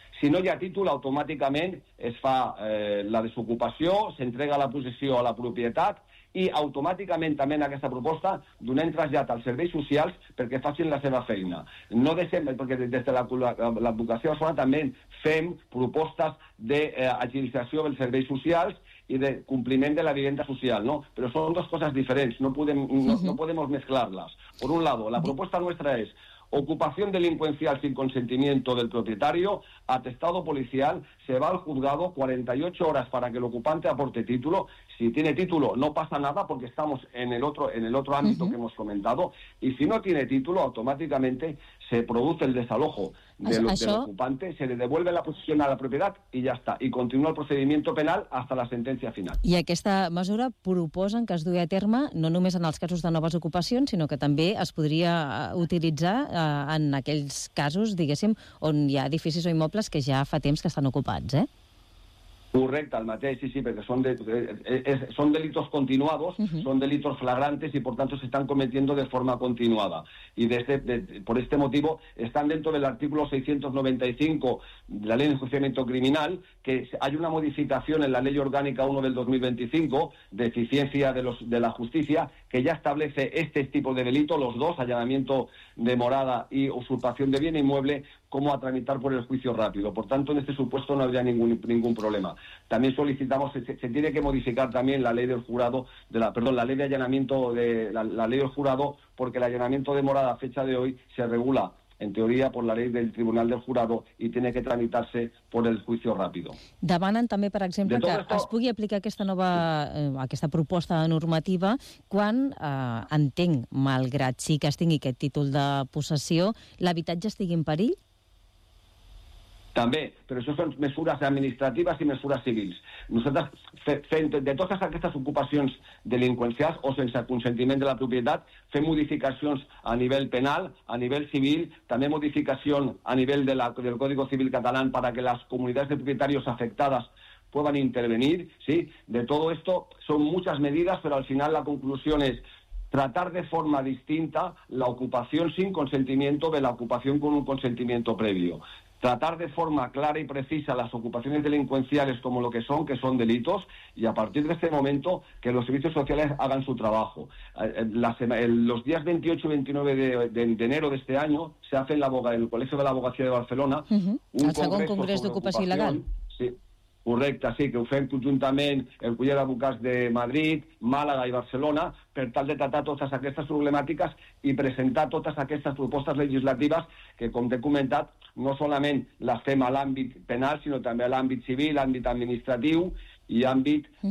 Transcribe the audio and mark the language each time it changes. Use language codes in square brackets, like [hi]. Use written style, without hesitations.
[ca] Si no hi ha títol, automàticament es fa la desocupació, s'entrega la possessió a la propietat i automàticament també en aquesta proposta donem trasllat als serveis socials perquè facin la seva feina. No deixem, perquè des de l'advocació de Barcelona també fem propostes d'agilització dels serveis socials i de compliment de la vivienda social, ¿no? Però són dues coses diferents, no podem mesclar-les. [es] Per un lado, [ca] la proposta nostra és [es] ocupación delincuencial sin consentimiento del propietario, atestado policial, se va al juzgado 48 horas para que el ocupante aporte título. Si tiene título, no pasa nada porque estamos en el otro ámbito que hemos comentado. Y si no tiene título, automáticamente se produce el desalojo del ocupante, se le devuelve la posesión a la propiedad y ya está. Y continúa el procedimiento penal hasta la sentencia final. [ca] I aquesta mesura proposen que es dugui a terme no només en els casos de noves ocupacions, sinó que també es podria utilitzar en aquells casos, diguéssim, on hi ha edificis o immobles que ja fa temps que estan ocupats, eh? Correcte, el mateix, sí, perquè són, són [es] delitos continuados, són delitos flagrantes [ca] i, per tant, [es] se estan cometiendo de forma continuada. I per este motiu estan dentro del artículo 695 de la Ley de Enjuiciamiento Criminal, que hay una modificació en la Ley Orgánica 1 del 2025 de eficiencia de la justicia, que ya establece este tipo de delito, los dos, allanamiento de morada y usurpación de bien inmueble, cómo a tramitar por el juicio rápido. Por tanto, en este supuesto no habría ningún problema. También solicitamos, se tiene que modificar también la ley del jurado, la ley de allanamiento, la ley del jurado, porque el allanamiento de morada a fecha de hoy se regula, en teoría, por la ley del Tribunal del Jurado y tiene que tramitarse por el juicio rápido. [ca] Demanen també, per exemple, que es pugui aplicar aquesta nova, aquesta proposta de normativa quan, entenc, malgrat sí que es tingui aquest títol de possessió, l'habitatge estigui en perill? També, però això són mesures administratives i mesures civils. Nosaltres, fent de totes aquestes ocupacions delinqüencials o sense consentiment de la propietat, fem modificacions a nivell penal, a nivell civil, també modificació a nivell del Código Civil Català perquè les comunitats de propietaris afectades puguin intervenir. ¿Sí? De tot això són moltes mesures, però al final la conclusió és [es] tratar de forma distinta la ocupación sin consentimiento de la ocupación con un consentimiento previo. Tratar de forma clara y precisa las ocupaciones delincuenciales como lo que son delitos, y a partir de este momento que los servicios sociales hagan su trabajo. Los días 28 y 29 de enero de este año se hace en el Colegio de la Abogacía de Barcelona un congreso de ocupación ilegal. Sí. [ca] Correcte, sí, que ho fem conjuntament el Col·legi d'Advocats de Madrid, Màlaga i Barcelona, per tal de tratar totes aquestes problemàtiques i presentar totes aquestes propostes legislatives que, com t'he comentat, no solament les fem a l'àmbit penal, sinó també a l'àmbit civil, àmbit administratiu i àmbit